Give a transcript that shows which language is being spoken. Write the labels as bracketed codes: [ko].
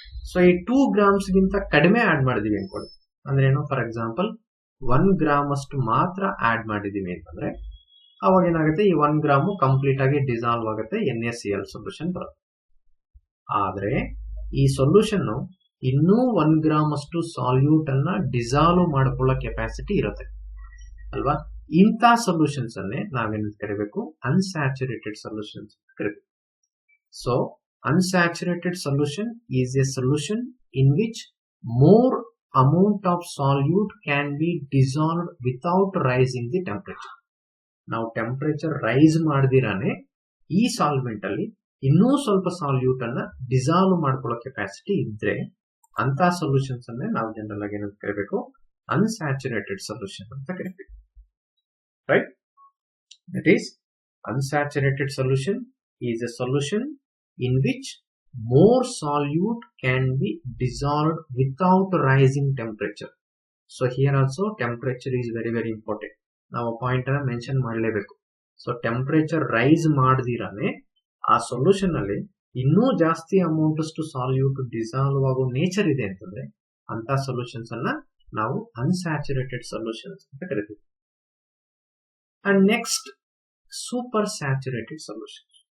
[kn] So ಈ 2 grams ಗಿಂತ ಕಡಿಮೆ ಆಡ್ ಮಾಡಿದೀವಿ ಅನ್ಕೊಳ್ಳಿ, ಅಂದ್ರೆ ಏನು, ಫಾರ್ ಎಕ್ಸಾಂಪಲ್ 1 ಗ್ರಾಮ್ ಅಷ್ಟು ಮಾತ್ರ ಆಡ್ ಮಾಡಿದೀವಿ ಅಂತಂದ್ರೆ ಅವಾಗ ಏನಾಗುತ್ತೆ, ಈ 1 ಗ್ರಾಮು ಕಂಪ್ಲೀಟ್ ಆಗಿ ಡಿಸಾಲ್ವ್ ಆಗುತ್ತೆ, NaCl ಸೊಲ್ಯೂಷನ್ ಬರುತ್ತೆ. ಆದ್ರೆ ಈ ಸೊಲ್ಯೂಷನ್ ಇನ್ನೂ 1 ಗ್ರಾಮ್ ಅಷ್ಟು ಸಾಲ್ಯೂಟ್ ಅನ್ನ ಡಿಸಾಲ್ವ್ ಮಾಡಿಕೊಳ್ಳೋ ಕೆಪಾಸಿಟಿ ಇರುತ್ತೆ ಅಲ್ವಾ. ಇಂಥ ಸೊಲ್ಯೂಷನ್ಸ್ ಅನ್ನೇ ನಾವೇನು ಕರಿಬೇಕು, ಅನ್ಸ್ಯಾಚುರೇಟೆಡ್ ಸೊಲ್ಯೂಷನ್ಸ್ ಕರಿಬೇಕು. [en] So unsaturated solution is a solution in which more amount of solute can be dissolved without rising the temperature. [kn] ನಾವು ಟೆಂಪರೇಚರ್ ರೈಸ್ ಮಾಡದಿರಾನೆ ಈ ಸಾಲ್ವೆಂಟ್ ಅಲ್ಲಿ ಇನ್ನೂ ಸ್ವಲ್ಪ ಸಾಲ್ಯೂಟ್ ಅನ್ನ ಡಿಸಾಲ್ವ್ ಮಾಡ್ಕೊಳ್ಳೋ ಕೆಪಾಸಿಟಿ ಇದ್ರೆ ಅಂತ ಸೊಲ್ಯೂಷನ್ಸ್ ಅನ್ನೇ ನಾವು ಜನರಲ್ ಆಗಿ ಏನಂತ ಕರಿಬೇಕು, ಅನ್ಸ್ಯಾಚುರೇಟೆಡ್ ಸೊಲ್ಯೂಷನ್ ಅಂತ ಕರಿತೀವಿ. [en] Right, that is unsaturated solution is a solution in which more solute can be dissolved without rising temperature. So here also temperature is very very important. [kn] ನಾವು ಪಾಯಿಂಟ್ ಅನ್ನ mention ಮಾಡಲೇಬೇಕು. So temperature rice ಮಾಡದಿರಾನೆ ಆ solution ಅಲ್ಲಿ ಇನ್ನೂ ಜಾಸ್ತಿ amount ಅಷ್ಟು salute dissolve ಆಗೋ nature ಇದೆ ಅಂತಂದ್ರೆ ಅಂತ ಸೊಲ್ಯೂಷನ್ಸ್ ಅನ್ನ ನಾವು ಅನ್ಸ್ಯಾಚುರೇಟೆಡ್ ಸೊಲ್ಯೂಷನ್ಸ್ ಅಂತ ಕರಿತೀವಿ. [en] And next, super saturated solution.